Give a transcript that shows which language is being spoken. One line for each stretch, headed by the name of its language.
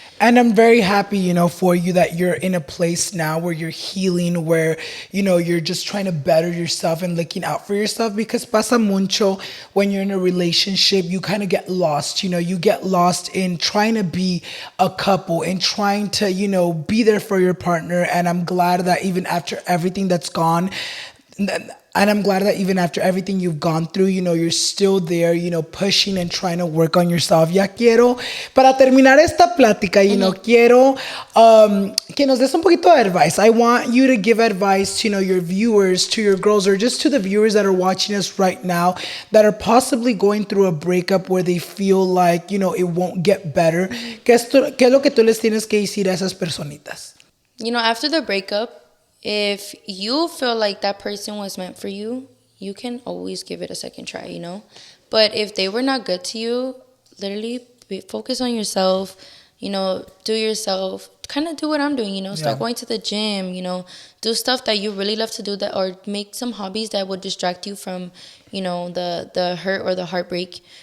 English: And I'm very happy, you know, for you that you're in a place now where you're healing, where, you know, you're just trying to better yourself and looking out for yourself, because
Spanish: pasa mucho
English: when you're in a relationship, you kind of get lost, you know, you get lost in trying to be a couple and trying to, you know, be there for your partner. And I'm glad that even after everything that's gone, and I'm glad that even after everything you've gone through, you know, you're still there, you know, pushing and trying to work on yourself.
Spanish: Ya quiero, para terminar esta plática,
English: you know,
Spanish: quiero que nos des un poquito de advice.
English: I want you to give advice to, you know, your viewers, to your girls, or just to the viewers that are watching us right now that are possibly going through a breakup where they feel like, you know, it won't get better.
Spanish: ¿Qué es lo que tú les tienes que decir a esas personitas?
English: You know, after the breakup, if you feel like that person was meant for you, you can always give it a second try, you know? But if they were not good to you, literally focus on yourself, you know, do yourself, kind of do what I'm doing, you know, start going to the gym, you know, do stuff that you really love to do, that, or make some hobbies that would distract you from, you know, the hurt or the heartbreak.